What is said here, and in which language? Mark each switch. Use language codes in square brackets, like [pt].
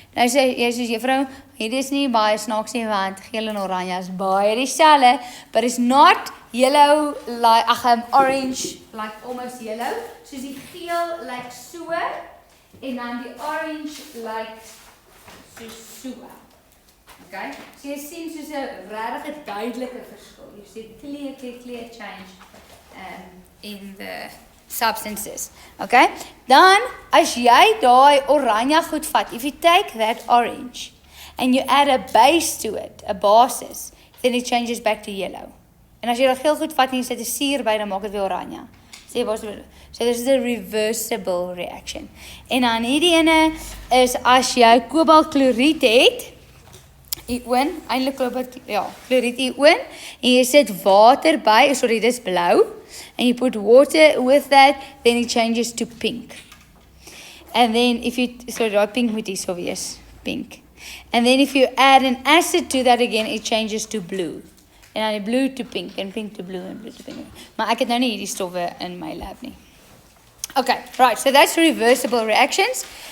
[af] Nou sê jy soos juffrou, hierdie is nie baie snaaks nie want geel en oranje is baie dieselfde, [en] but it's not yellow like orange like almost yellow. [af] Soos die geel like so en dan die orange like so. Okay? So jy sien soos 'n regtig duidelike verskil. [en] You see clear change in the substances. Okay? [af] Dan as jy daai oranje goed vat, [en] if you take that orange and you add a base to it, a basis, then it changes back to yellow. [af] En as jy daai geel goed vat en jy sit 'n suur by, dan maak dit weer oranje. [en] So this is a reversible reaction. [af] En dan hierdie ene is as jy kobaltkloried het, ioon, eintlik kloried ioon, en jy sit water by, sorry, dis blou, [en] and you put water with that, then it changes to pink. And then if you, sorry, pink [af] moet hier so wees, [en] pink. And then if you add an acid to that again, it changes to blue. En dan blue to pink, en pink to blue, en blue to pink. [af] Maar ek het nou nie hierdie stowwe in my lab nie. [en] Okay, right, so that's reversible reactions.